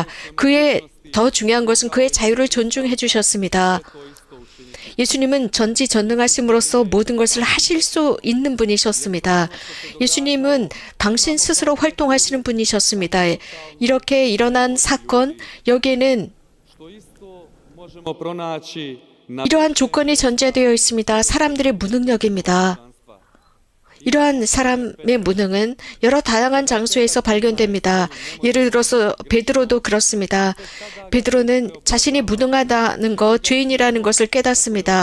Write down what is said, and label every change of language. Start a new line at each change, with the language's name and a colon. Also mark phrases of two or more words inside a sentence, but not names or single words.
Korean: 더 중요한 것은 그의 자유를 존중해 주셨습니다. 예수님은 전지전능하심으로써 모든 것을 하실 수 있는 분이셨습니다. 예수님은 당신 스스로 활동하시는 분이셨습니다. 이렇게 일어난 사건, 여기에는
Bosnian: što isto možemo pronaći na
Korean: 이러한 조건이 전제되어 있습니다. 사람들의 무능력입니다. 이러한 사람의 무능은 여러 다양한 장소에서 발견됩니다. 예를 들어서 베드로도 그렇습니다. 베드로는 자신이 무능하다는 것, 죄인이라는 것을 깨닫습니다.